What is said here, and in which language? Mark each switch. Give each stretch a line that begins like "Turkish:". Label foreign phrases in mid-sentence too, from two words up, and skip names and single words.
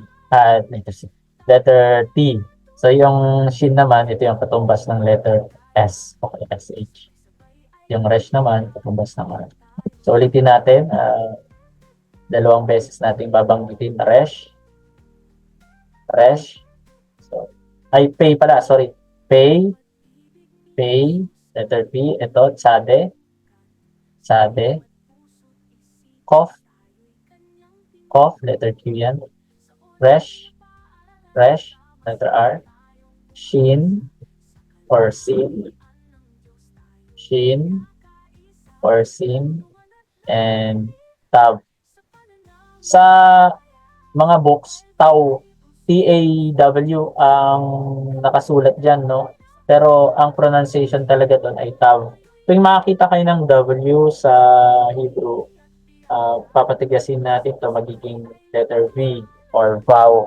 English: Letter C. Letter T.
Filipino: So yung shin naman, ito yung katumbas ng
English: letter S.
Filipino: Okay, SH. Yung resh naman, katumbas ng R. So ulitin natin. Dalawang beses natin babanggitin na resh. Resh. So, pay pala, sorry. Pay. Pay.
English: Letter P.
Filipino: Ito, tsade. Tsade. Cough. Cough.
English: Letter Q
Filipino: yan. Resh. Resh.
English: Letter R. Shin. Or sin. Shin. Or sin. And tab.
Filipino: Sa mga books, taw, T-A-W ang nakasulat dyan, no? Pero ang pronunciation talaga doon ay taw. Tuwing makakita kayo ng W sa Hebrew, papatigasin natin to magiging
English: letter V or vow.